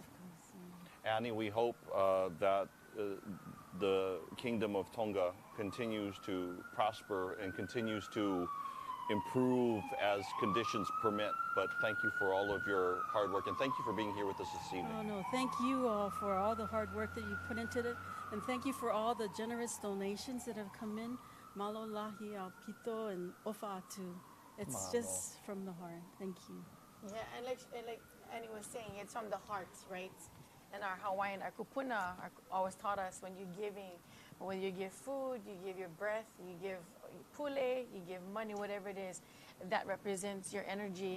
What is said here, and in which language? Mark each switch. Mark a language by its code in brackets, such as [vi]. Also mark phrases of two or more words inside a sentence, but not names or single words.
[en] Annie, we hope that the Kingdom of Tonga continues to prosper and continues to improve as conditions permit. But thank you for all of your hard work, and thank you for being here with us this evening. Oh, no, thank you all for all the hard work that you put into it. And thank you for all the generous donations that have come in. [to] Malo lahi al pito and ofa'atu. It's [en] Malo. just from the heart. Thank you. Yeah, and like Annie was saying, it's from the heart, right? And our Hawaiian, our kupuna, always taught us when you're giving, when you give food, you give your breath, you give pule, you give money, whatever it is, that represents your energy.